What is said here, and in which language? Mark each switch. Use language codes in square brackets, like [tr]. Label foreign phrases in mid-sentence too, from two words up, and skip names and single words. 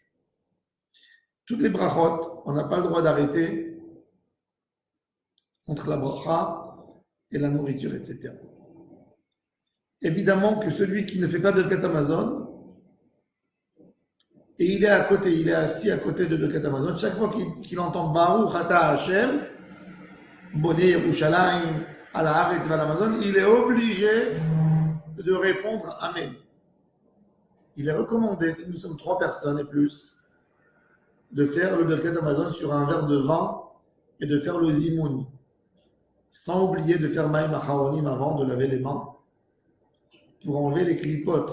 [fr] Toutes les brachot, on n'a pas le droit d'arrêter entre la bracha et la nourriture, etc. Évidemment que celui qui ne fait pas de [he] ברכת המזון, [fr] et il est assis à côté de [he] ברכת המזון, [fr] chaque fois qu'il entend [he] ברוך אתה השם בונה ירושלים על הארץ ועל המזון, [fr] il est obligé de répondre Amen. Il est recommandé, si nous sommes 3 personnes et plus, de faire le [he] ברכת המזון [fr] sur un verre de vin et de faire le zimoun, sans oublier de faire [he] מים אחרונים [fr] avant de laver les mains, pour enlever les clipotes.